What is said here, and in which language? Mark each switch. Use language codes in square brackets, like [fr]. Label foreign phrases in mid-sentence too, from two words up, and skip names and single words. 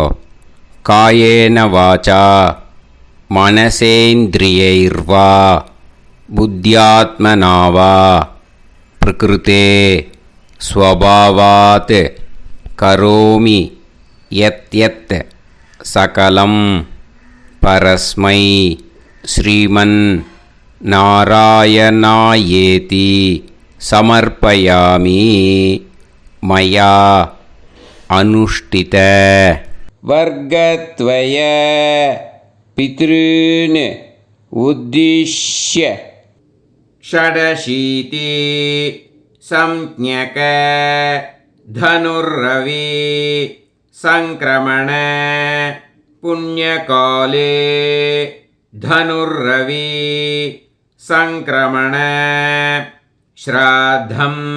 [sa] कायेन वाचा मनसेन्द्रियैर्वा बुद्ध्यात्मनावा प्रकृते स्वभावात् करोमि यत् यत् सकलं परस्मै श्रीमन् नारायणायेति समर्पयामि मया अनुष्ठित वर्गत्वय पितॄन् उद्दिश्य षडशीति संज्ञक धनुर्रवि संक्रमण पुण्यकाले धनुर्रवि संक्रमण श्राद्धं